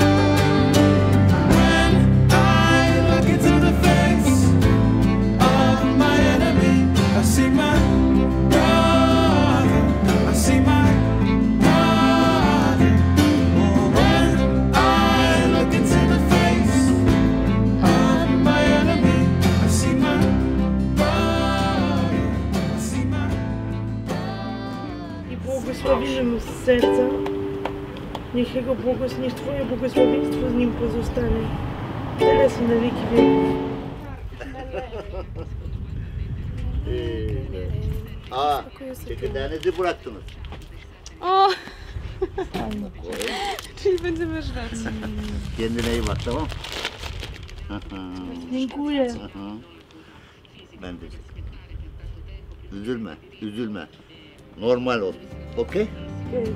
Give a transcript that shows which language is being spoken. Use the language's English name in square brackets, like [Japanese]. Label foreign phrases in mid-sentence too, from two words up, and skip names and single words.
[English] When I look into the face of my enemy, I see my brother, I see my brother. Oh, when I look into the face of my enemy, I see my brother, I see my [Polish] I błogosławimy mu z serca. Niech niech Twoje błogosławieństwo z nim pozostanie. Teraz i na wieki wieków. [Turkish] Aa, çekirdeğinizi bıraktınız. [Polish] o! Czyli będziemy żreć. [Turkish] Kendine iyi bak, tamam? [Polish] Dziękuję. [Turkish] Ben de. Üzülme, üzülme. Normal ol, okey? [Polish] Okej.